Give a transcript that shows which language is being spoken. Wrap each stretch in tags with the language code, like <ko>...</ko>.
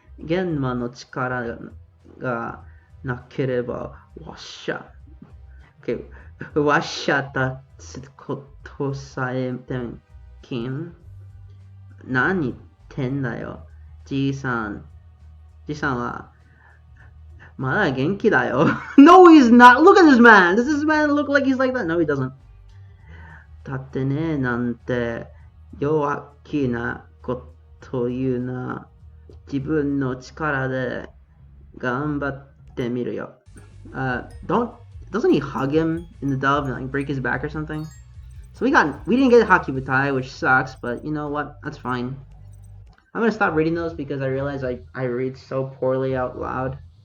<ja>玄魔の力がなければわっしゃ。</ja> <en>Okay.</en> <ja>わっしゃ立つことさえできん。何言ってんだよ。じいさんはまだ元気だよ。</ja> <en>No, he's not. Look at this man. Does this man look like he's like that? No, he doesn't.</en> <ja>だってね、なんて弱気なこと言うな。自分の力で頑張ってみるよ。</ja> <en>Doesn't he hug him in the dub and like break his back or something? So we didn't get Haki Butai, which sucks, but you know what? That's fine. I'm gonna stop reading those because I realize I read so poorly out loud.</en>